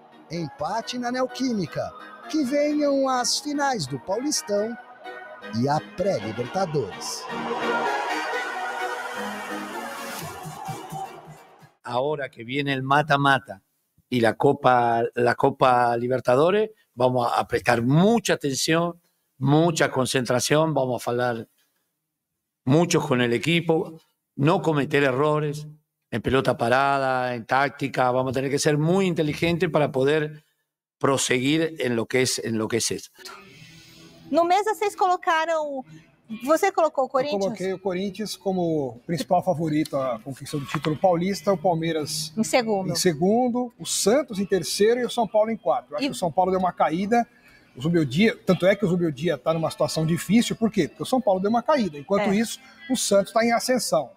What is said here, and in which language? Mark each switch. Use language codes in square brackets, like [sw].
[pt] Empate na Neoquímica. Que venham as finais do Paulistão e a pré-Libertadores. [es] Ahora que viene el mata-mata y la Copa Libertadores, vamos a prestar mucha atención, mucha concentración, vamos a hablar mucho con el equipo, no cometer errores en pelota parada, en táctica, vamos a tener que ser muy inteligentes para poder proseguir en lo que es eso. [pt] No mesa vocês colocaram... Você colocou o Corinthians? Eu coloquei o Corinthians como principal favorito à conquista do título paulista, o Palmeiras em segundo, o Santos em terceiro e o São Paulo em quarto. Eu acho que o São Paulo deu uma caída, o Zubeldia, tanto é que o Zubeldia está numa situação difícil, por quê? Porque o São Paulo deu uma caída, enquanto isso o Santos está em ascensão.